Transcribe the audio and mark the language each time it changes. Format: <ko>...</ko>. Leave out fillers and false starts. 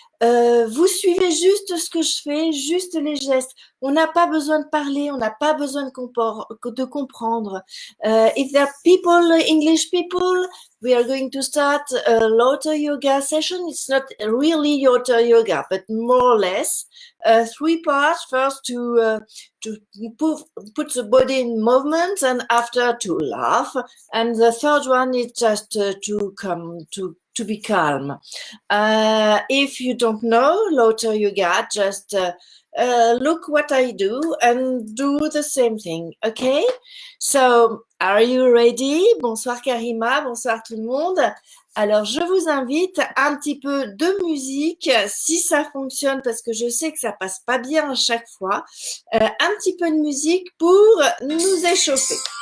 <fr>Vous suivez juste ce que je fais, juste les gestes. On n'a pas besoin de parler, on n'a pas besoin de comprendre.</fr> <en>If there are people, English people, we are going to start a laughter yoga session. It's not really laughter yoga, but more or less three parts. First to put the body in movement, and after to laugh, and the third one is just to come to be calm. If you don't know Laughter Yoga, just look what I do and do the same thing, okay? So, are you ready?</en> <fr>Bonsoir Karima, bonsoir tout le monde. Alors, je vous invite un petit peu de musique, si ça fonctionne, parce que je sais que ça passe pas bien à chaque fois. Un petit peu de musique pour nous échauffer.</fr>